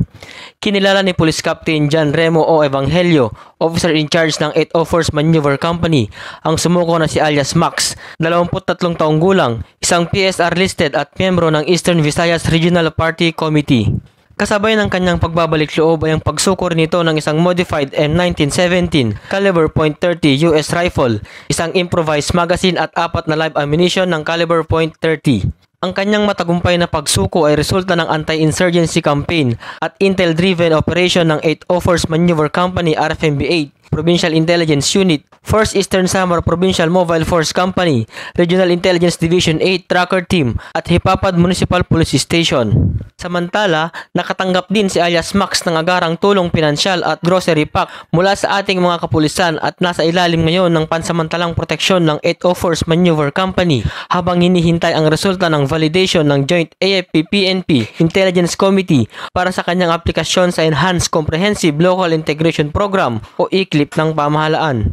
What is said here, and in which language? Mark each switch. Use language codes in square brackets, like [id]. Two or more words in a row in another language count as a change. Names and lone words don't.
[tl] Kinilala ni Police Captain John Remo O. Evangelio, [en] officer in charge [tl] ng 804th Maneuver Company, ang sumuko na si alias Max, 23 taong gulang, isang [en] PSR listed [tl] at miyembro ng Eastern Visayas Regional Party Committee. Kasabay ng kanyang pagbabalik loob ay ang pagsukor nito ng isang [en] modified M1917 caliber .30 US rifle, [tl] isang improvised magazine at 4 na [en] live ammunition [tl] ng caliber .30. Ang kanyang matagumpay na pagsuko ay resulta ng [en] anti-insurgency campaign [tl] at [en] intel-driven operation [tl] ng 804th Maneuver Company RFMB-8, Provincial Intelligence Unit, 1st Eastern Samar Provincial Mobile Force Company, Regional Intelligence Division 8 Tracker Team at Hipapad Municipal Police Station. Samantala, nakatanggap din si alias Max ng agarang tulong pinansyal at [en] grocery pack [tl] mula sa ating mga kapulisan at nasa ilalim ngayon ng pansamantalang proteksyon ng 804th Maneuver Company habang hinihintay ang resulta ng validation ng Joint AFP-PNP Intelligence Committee para sa kanyang aplikasyon sa Enhanced Comprehensive Local Integration Program o ICLIP ng pamahalaan.